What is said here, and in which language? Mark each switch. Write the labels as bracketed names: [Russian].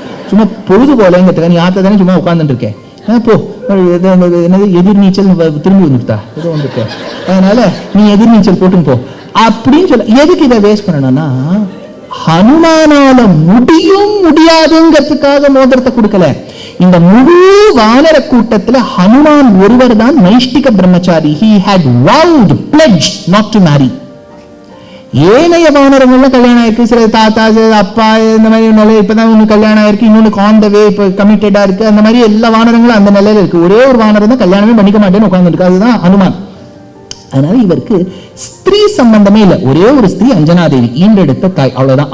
[Tamil] சும்மா பொழுது போலங்கிறதுக்கு நீ ஆத்த தானே சும்மா உட்காந்துட்டு இருக்கேன். போ, என்னது எதிர்நீச்சல் திரும்பி வந்துட்டா ஏதோ வந்துருக்க, அதனால நீ எதிர்நீச்சல் போட்டும் போ அப்படின்னு சொல்ல. எதுக்கு இதை வேஸ்ட் பண்ணணும்னா, ஹனுமானால முடியும் முடியாதுங்கிறதுக்காக மோதிரத்தை கொடுக்கல. இந்த முழு வானர கூட்டத்துல ஹனுமான் ஒருவர் தான் நைஷ்டிக பிரம்மச்சாரி. [English] he had vowed, pledged not to marry. [Tamil] ஏனைய வானரங்கள்ல கல்யாணம் ஆயிருக்கு, சில தாத்தா அப்பா இந்த மாதிரி நிலை இப்பதான் ஒண்ணு கல்யாணம் ஆயிருக்கு, இன்னொன்னு [English] on the way [Tamil] இப்ப கமிட்டடா இருக்கு. அந்த மாதிரி எல்லா வானரங்களும் அந்த நிலையில இருக்கு. ஒரே ஒரு வானரம் தான் கல்யாணமே பண்ணிக்க மாட்டேன்னு உட்கார்ந்துருக்கு, அதுதான் ஹனுமான். அதனால இவருக்கு ஸ்திரீ சம்பந்தமே இல்லை. ஒரே ஒரு ஸ்திரீ அஞ்சனாதேவி ஈண்டெடுத்த தாய், அவ்வளவுதான்.